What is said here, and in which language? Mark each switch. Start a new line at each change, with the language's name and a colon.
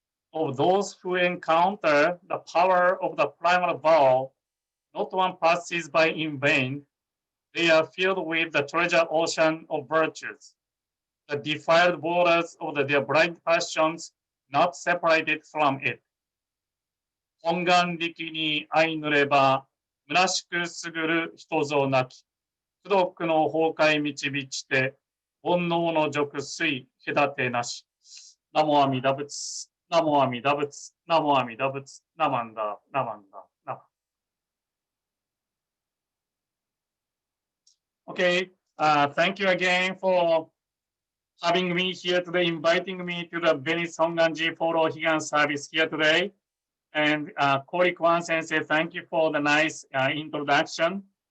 English: Of those who encounter the power of the primal vow, not one passes by in vain. They are filled with the treasure ocean of virtues, the defiled borders of their blind passions, not separated from it.
Japanese: 本願力に相ぬれば、虚しくすぐる人ぞなき、不毒の崩壊導ちて、煩悩の俗水隔てなし。ナモアミダ仏、ナモアミダ仏、ナモアミダ仏、ナマンダ、ナマンダ、ナマン。
English: Okay, thank you again for having me here today, inviting me to the Venice Honganji Fall Ohigan service here today. And Kori Kwan Sensei, thank you for the nice introduction.